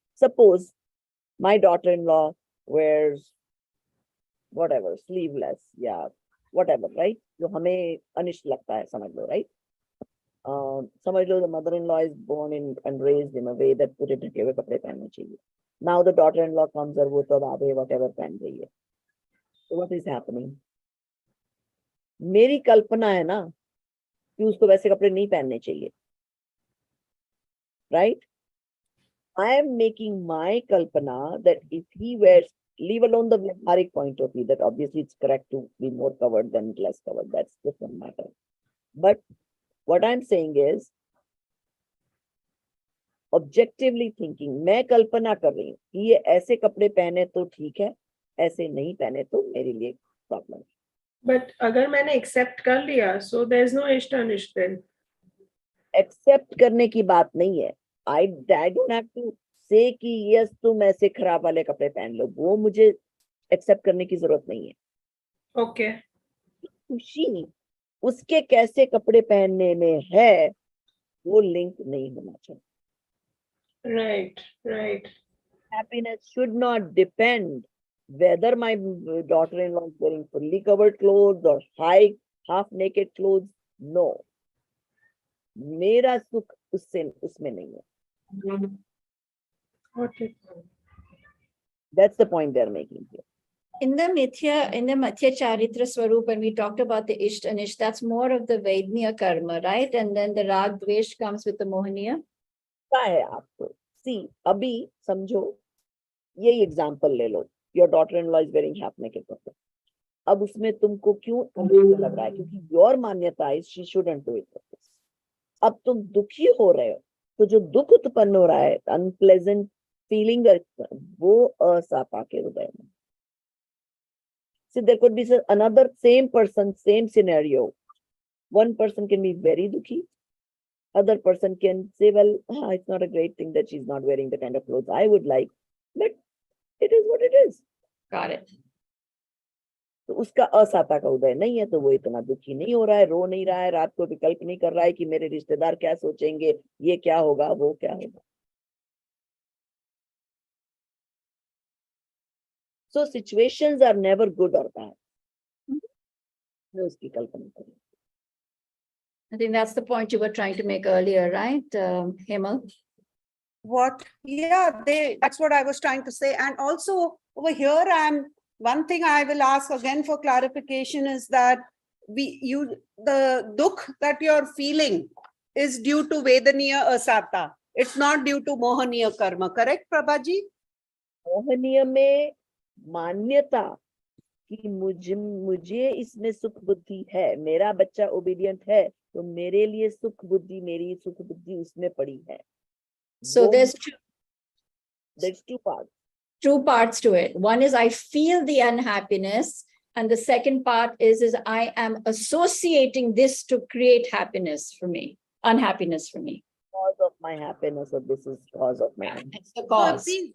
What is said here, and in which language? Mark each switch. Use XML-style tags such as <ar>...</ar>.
<en>Suppose my daughter-in-law wears whatever, sleeveless, yeah, whatever, right?</en> <hi>जो हमें अनिष्ट लगता है, समझ लो, right? समझ लो,</hi> <en>the mother-in-law is born in and raised in a way that</en> <hi>पूरे ढके हुए कपड़े पहनने चाहिए.</hi> <en>Now the daughter-in-law comes</en> <hi>और वो तो आधे whatever पहन रही है.</hi> <en>So what is happening?</en> <hi>मेरी कल्पना है ना कि उसको वैसे कपड़े नहीं पहनने चाहिए, right?</hi> <en>I am making my kalpana that if he wears, leave alone the Vyavharik point of view, that obviously it's correct to be more covered than less covered. That's different matter. But what I'm saying is, objectively thinking,</en> <hi>मैं कल्पना कर रही हूँ कि ये ऐसे कपड़े पहने तो ठीक है, ऐसे नहीं पहने तो मेरे लिए प्रॉब्लम.</hi> <en>But</en> <hi>अगर मैंने</hi> <en>accept</en> <hi>कर लिया,</hi> <en>so there's no</en> <hi>इष्ट अनिष्ट</hi> <en>then.</en> <hi>Accept करने की बात नहीं है.</hi> <en>I don't have to say</en> <hi>कि</hi> <en>yes</en> <hi>तुम ऐसे खराब वाले कपड़े पहन लो, वो मुझे एक्सेप्ट करने की जरूरत नहीं है.</hi> <en>Okay.</en> <hi>खुशी उसके कैसे कपड़े पहनने में है, वो लिंक नहीं होना चाहिए.</hi> <en>Right, right. Happiness should not depend whether my daughter-in-law is wearing fully covered clothes or high half naked clothes. No,</en> <hi>मेरा सुख उसमें नहीं है.</hi> <en>Okay. That's the point they're making here. In the Mithya Charitra Swarup, when we talked about the Isht Anish, that's more of the Vedniya karma, right? And then the Rag Dvesh comes with the Mohaniya.</en> <hi>क्या है आपको? See, अभी समझो, यही example ले लो.</hi> <en>Your daughter-in-law is wearing half naked kapde.</en> <hi>अब उसमें तुमको क्यों अनिष्ट लग रहा है? क्योंकि</hi> <en>your</en> <hi>मान्यता है</hi> <en>she shouldn't do it.</en> <hi>अब तुम दुखी हो रहे हो, तो जो दुख उत्पन्न हो रहा है, अनप्लेजेंट फीलिंग, वो असापा के हृदय में.</hi> <en>So there could be another same person, same scenario. One person can be very dukhi. Other person can say, well, it's not a great thing that she's not wearing the kind of clothes I would like, but it is what it is. Got it.</en> <hi>तो उसका असाता का उदय नहीं है, तो वो इतना दुखी नहीं हो रहा है, रो नहीं रहा है, रात को विकल्प नहीं कर रहा है कि मेरे रिश्तेदार क्या सोचेंगे, ये क्या होगा, वो क्या होगा.</hi> <en>So situations are never good or bad.</en> <hi>मैं उसकी कल्पना करूँ.</hi> <en>I think that's the point you were trying to make earlier, right, Hemal? What? Yeah, that's what I was trying to say. And also over here, one thing I will ask again for clarification is that the dukh that you're feeling is due to Vedaniya Asata. It's not due to Mohaniya karma, correct, Prabhaji?</en> <hi>मोहनीय में मान्यता कि मुझे इसमें सुख बुद्धि है, मेरा बच्चा ओबीडियंट है, तो मेरे लिए सुख बुद्धि, मेरी सुख बुद्धि उसमें पड़ी है.</hi> <en>So there's two parts. Two parts to it. One is I feel the unhappiness, and the second part is I am associating this to create happiness for me, unhappiness for me. Cause of my happiness, or this is cause of my happiness. It's the cause.</en>